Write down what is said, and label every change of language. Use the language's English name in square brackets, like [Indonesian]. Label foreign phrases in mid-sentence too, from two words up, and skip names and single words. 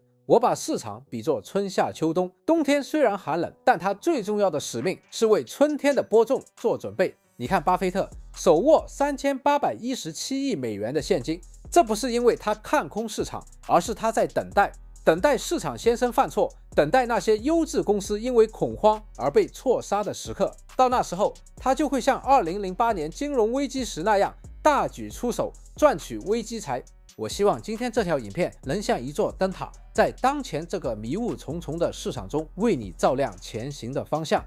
[Chinese] 我把市場比作春夏秋冬，冬天雖然寒冷，但它最重要的使命是為春天的播種做準備。你看，巴菲特手握3817億美元的現金，這不是因為他看空市场，而是他在等待市场先生犯錯，等待那些優質公司因為恐慌而被錯殺的時刻。到那時候，他就會像2008年金融危機時那樣大舉出手，賺取危機財。我希望今天這條影片能像一座燈塔，在當前這個迷霧重重的市場中，為你照亮前行的方向。